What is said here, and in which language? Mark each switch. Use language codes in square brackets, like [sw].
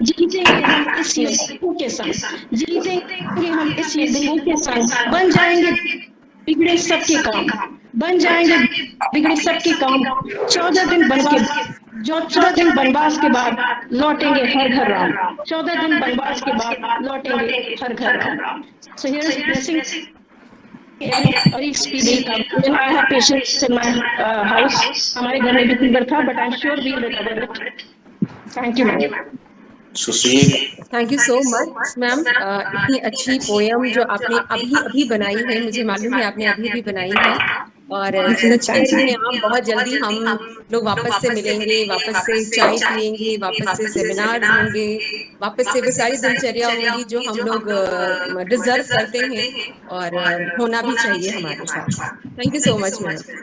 [hi] जीतेंगे हम इस युद्ध के संग, जीतेंगे हम इस युद्ध के संग। बन जाएंगे बिगड़े सबके काम, बन जाएंगे बिगड़े सबके काम। 14 दिन बनवास के जो 14 दिन बनवास के बाद लौटेंगे हर घर राम। 14 दिन बनवास के बाद लौटेंगे हर घर Ram. [en] So here is blessing every speedy recovery. When I have patients in my house, [hi] हमारे घर में भी फीवर था, [en] but I'm sure we'll recover it. Thank you, ma'am. Sushil, thank you so much ma'am. [hi] इतनी अच्छी पोयम जो आपने अभी अभी बनाई है, मुझे मालूम है आपने अभी अभी बनाई है। और सच कह रही हैं आप, बहुत जल्दी हम लोग वापस से मिलेंगे, वापस से चाय पियेंगे, वापस से सेमिनार्स होंगे, वापस से वो सारी दिनचर्या होंगी जो हम लोग डिजर्व करते हैं और होना भी चाहिए हमारे साथ। [en] Thank you so much ma'am.